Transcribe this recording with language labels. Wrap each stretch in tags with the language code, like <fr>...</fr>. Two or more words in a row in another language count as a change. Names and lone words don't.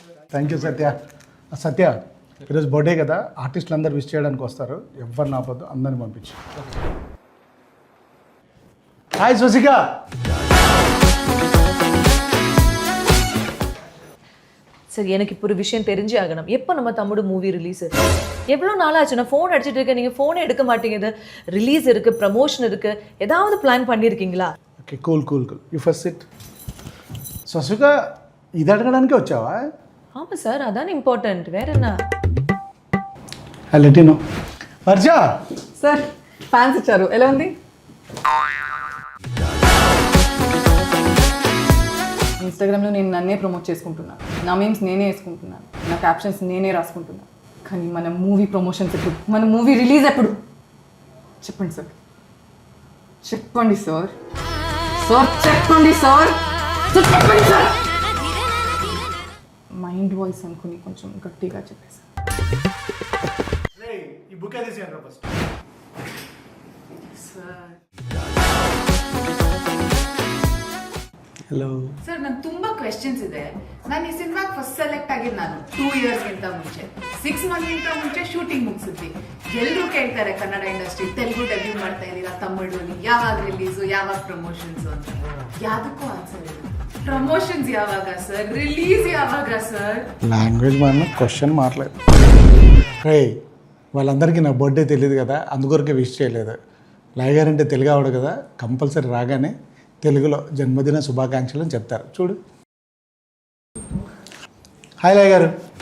<en>Thank you సత్య.</en> <te>సత్య ఈరోజు బర్త్డే కదా, ఆర్టిస్టులు అందరు విష్ చేయడానికి వస్తారు, ఎవరిని ఆపొద్దు, అందరిని పంపించు. హాయ్ స్వసిక.</te> <ta>சார் எனக்கு இப்போ ஒரு விஷயம் தெரிஞ்சே ஆகணும். எப்போ நம்ம தமிழ்</ta> <en>movie release?</en> <ta>எவ்வளோ நாளாச்சு நான் ஃபோன் அடிச்சுட்டு இருக்கேன், நீங்கள் ஃபோனே எடுக்க மாட்டேங்குது. ரிலீஸ் இருக்குது, ப்ரமோஷன் இருக்குது, ஏதாவது பிளான் பண்ணியிருக்கீங்களா?</ta> <en>Okay cool cool cool, you first sit.</en> <te>స్వసిక ఇది అడగడానికే వచ్చావా?</te> <ta>ஆமாம் சார், அதான் இம்பார்ட்டன்ட். வேற என்ன?</ta> <te>లెటినో వర్ష. సార్ ఫ్యాన్స్ ఇచ్చారు, ఎలా ఉంది? ఇన్స్టాగ్రామ్లో నేను నన్నే ప్రమోట్ చేసుకుంటున్నాను, నా మీమ్స్ నేనే వేసుకుంటున్నాను, నా క్యాప్షన్స్ నేనే రాసుకుంటున్నాను. కానీ మన</te> <en>movie promotions</en> <te>ఎప్పుడు, మన మూవీ రిలీజ్ ఎప్పుడు? చెప్పండి సార్, చెప్పండి సార్, సార్ చెప్పండి సార్, చెప్పండి సార్.</te> <en>mind voice</en> <te>అనుకుని కొంచెం గట్టిగా చెప్పేసి. ఈ బుక్ తీసేయండి ఫస్ట్. సార్</te> <kn>ಹಲೋ ಸರ್, ನಾನು ತುಂಬಾ ಕ್ವೆಶ್ಚನ್ಸ್ ಇದೆ. ನಾನು ಈ ಸಿನಿಮಾಗೆ</kn> <en>first select</en> <kn>ಆಗಿದ್ದು ನಾನು 2 ಇಯರ್ಸ್ಗಿಂತ ಮುಂಚೆ, 6 ಮಂತ್ಗಿಂತ ಮುಂಚೆ ಶೂಟಿಂಗ್ ಮುಗಿಸಿದ್ವಿ. ಎಲ್ಲರೂ ಕೇಳ್ತಾರೆ ಕನ್ನಡ ಇಂಡಸ್ಟ್ರಿ ತೆಲುಗು ಡೆಬ್ಯೂ ಮಾಡ್ತಾ ಇದ್ದೀರಾ, ತಮಿಳಲ್ಲಿ ಯಾವಾಗ ರಿಲೀಸು, ಯಾವಾಗ ಪ್ರಮೋಷನ್ಸ್ ಅಂತ. ಯಾವ್ದಕ್ಕೂ ಆನ್ಸರ್ ಇಲ್ಲ. ಪ್ರಮೋಷನ್ಸ್ ಯಾವಾಗ ಸರ್, ರಿಲೀಸ್ ಯಾವಾಗ ಸರ್?</kn> <te>లాంగ్వేజ్ మన క్వశ్చన్ మాట్లాడు. రే వాళ్ళందరికీ నా బర్త్డే తెలియదు కదా, అందుకొరకే విష్ చేయలేదు. లాయ్ గారు అంటే తెలుగు ఆవిడ కదా, కంపల్సరీ రాగానే తెలుగులో జన్మదిన శుభాకాంక్షలు అని చెప్తారు. చూడు. హాయ్ లాయ్ గారు.</te>